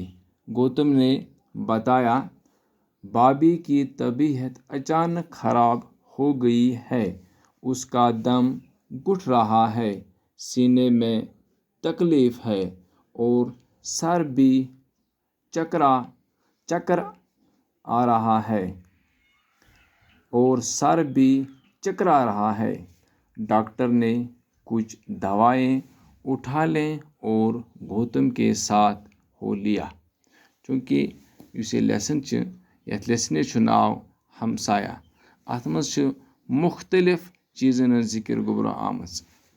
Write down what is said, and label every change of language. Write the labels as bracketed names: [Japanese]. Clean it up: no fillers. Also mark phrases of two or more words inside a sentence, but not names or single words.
[Urdu] گوتم نے بتایا بھابھی کی طبیعت اچانک خراب ہو گئی ہے، اس کا دم گھٹ رہا ہے، سینے میں تکلیف ہے اور سر بھی چکر آ رہا ہے۔ ڈاکٹر نے کچھ دوائیں اٹھا لیں اور گوتم کے ساتھ ہو لیا۔ [Kashmiri] چونکہ اس لیسن یتھ لیسنس چھ ناو ہمسایا، ات مز مختلف چیزن ہز ذکر گوبرو آمت۔